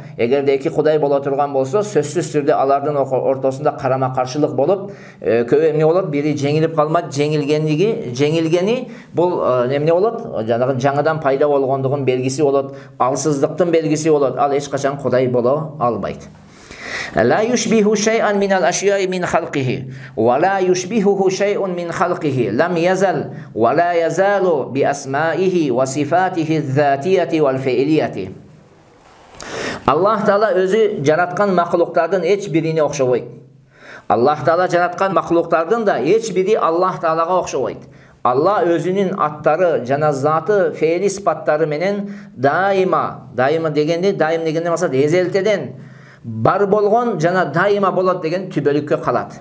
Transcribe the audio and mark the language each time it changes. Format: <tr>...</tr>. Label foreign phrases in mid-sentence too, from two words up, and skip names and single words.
<ky>Эгерде эки Кудай боло турган болсо, сөзсүз түрдө алардын ортосунда карама каршылык болуп, көп эмне болот? Бири жеңилип калмат, жеңилгени бул эмне болот? Жанагы жаңадан пайда болгондугун белгиси болот. Алсыздыктын белгиси болот. Ал эч качан Кудай боло албайт.</ky> <ar>لا يشبه شيئا من الأشياء من خلقه ولا يشبهه شيء من خلقه لم يزل ولا يزال بأسمائه وصفاته الذاتية والفعلية.</ar> <ky>Allah Taala өзү жараткан макулуктардын эч бирине окшобойт. Аллах Таала жараткан макулуктардын да эч бири Аллах Таалага окшобойт. Алла өзүнүн аттары жана заты, фейли сыпаттары менен даим дегенде максат эзелтеден бар болгон жана дайыма болот деген түбөлүккө калат.</ky>